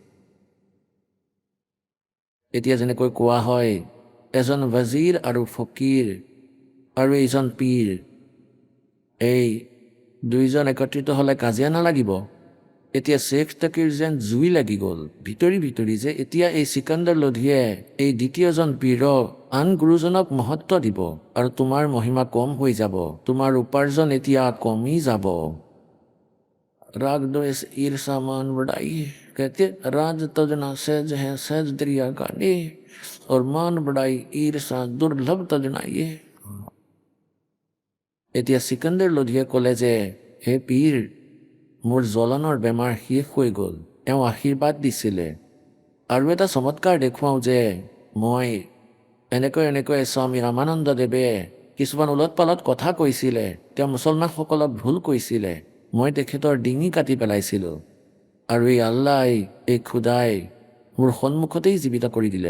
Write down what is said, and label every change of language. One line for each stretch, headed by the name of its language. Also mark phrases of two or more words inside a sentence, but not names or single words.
Assamese: এতিয়া যেনেকৈ কোৱা হয়, এজন ৱাজিৰ আৰু ফকীৰ আৰু এইজন পীৰ, এই দুইজন একত্ৰিত হ'লে কাজিয়া নালাগিব। এতিয়া শ্বেখ তাকিৰ যেন জুই লাগি গ'ল ভিতৰি ভিতৰি যে এতিয়া এই চিকান্দাৰ লোধীয়ে এই দ্বিতীয়জন পীৰক আন গুৰুজনক মহত্ব দিব আৰু তোমাৰ মহিমা কম হৈ যাব, তোমাৰ উপাৰ্জন এতিয়া কমি যাব।
Hindi: राग द्वेष ईर्षा मान बढ़ाई, कहते राज तजना सहज है सहज दरिया काटे, और मान बढ़ाई ईर्षा दुर्लभ तजनाइए।
Assamese: এতিয়া চিকান্দাৰ লোধীয়ে ক'লে যে হে পীৰ, মোৰ জ্বলনৰ বেমাৰ শেষ হৈ গ'ল। তেওঁ আশীৰ্বাদ দিছিলে আৰু এটা চমৎকাৰ দেখুৱাওঁ যে মই এনেকৈ স্বামী ৰামানন্দ দেৱে কিছুমান ওলট পালট কথা কৈছিলে, তেওঁ মুছলমানসকলক ভুল কৈছিলে, মই তেখেতৰ ডিঙি কাটি পেলাইছিলোঁ আৰু এই আল্লাই, এই খুদাই মোৰ সন্মুখতেই জীৱিত কৰি দিলে।